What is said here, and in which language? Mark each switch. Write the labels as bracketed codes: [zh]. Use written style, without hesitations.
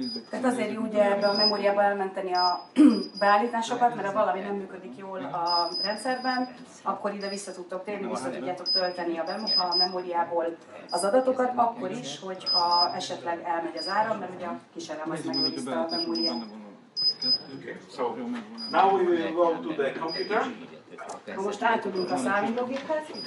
[hu] Tehát azért jó ugye ebbe a memóriába elmenteni a beállításokat, mert ha valami nem működik jól a rendszerben, akkor ide vissza tudtok térni, vissza tudjátok tölteni a memóriából az adatokat, akkor is, hogyha esetleg elmegy az áram, mert ugye a kísérlem az megőrizte a memóriát. [en] Okay, so now we will go to the computer. [hu] Most átudunk a számítógéphez.